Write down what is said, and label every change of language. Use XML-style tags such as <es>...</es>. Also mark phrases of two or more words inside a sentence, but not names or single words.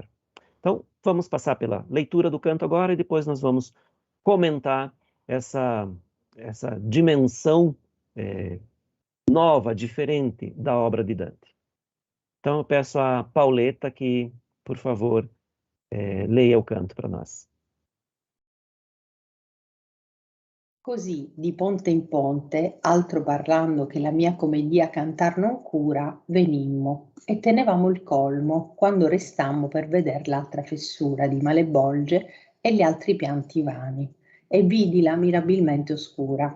<pt>Então, vamos passar pela leitura do canto agora e depois nós vamos comentar essa dimensão nova, diferente da obra de Dante. Então, eu peço a Pauletta que, por favor, leia o canto para nós.</pt> <it>Così, di ponte in ponte, altro parlando che la mia commedia cantar non cura, venimmo e tenevamo il colmo quando restammo per veder l'altra fessura di Malebolge e gli altri pianti vani, e vidila mirabilmente oscura.</it>